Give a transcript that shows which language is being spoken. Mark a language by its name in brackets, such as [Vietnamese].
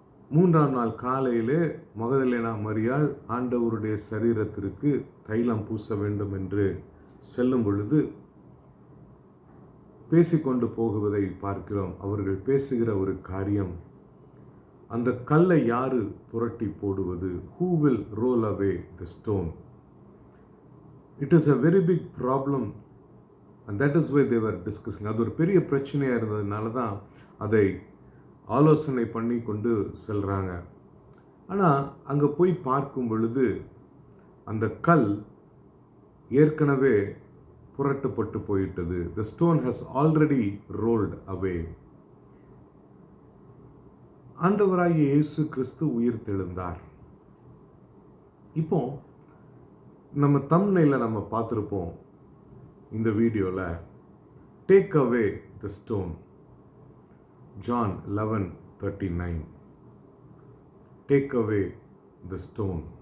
[Tamil] 3ஆம் நாள் காலையிலே மகதலேனா மரியாள் ஆண்டவருடைய சரீரத்திற்கு தைலம் பூச வேண்டும் என்று செல்லும் பொழுது பேசிக்கொண்டு போகுவதை பார்க்கிறோம். அவர்கள் பேசுகிற ஒரு காரியம், அந்த கல்லை யாரு புரட்டி போடுவது? [English] Who will roll away the stone? It is a very big problem and that is why they were discussing. [Tamil] அது ஒரு பெரிய பிரச்சனையாக இருந்ததுனால தான் அதை ஆலோசனை பண்ணி கொண்டு செல்கிறாங்க. ஆனால் அங்கே போய் பார்க்கும் பொழுது அந்த கல் ஏற்கனவே புரட்டப்பட்டு போயிட்டது. [English] The stone has already rolled away. [Tamil] ஆண்டவராகிய இயேசு கிறிஸ்து உயிர் தெழுந்தார். இப்போ நம்ம தம்ப்நெயில்ல நம்ம பார்த்துருப்போம் இந்த வீடியோவில், [English] Take away the stone. John 11:39. Take away the stone.